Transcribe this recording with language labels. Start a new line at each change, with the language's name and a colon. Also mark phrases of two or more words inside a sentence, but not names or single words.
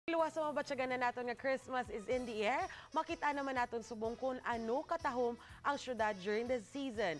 Hiligaynon: Luwas sa mabatsagan na naton nga
English: Christmas is in the air,
Hiligaynon: makita naman naton subong kung ano katahom ang syudad
English: during the season.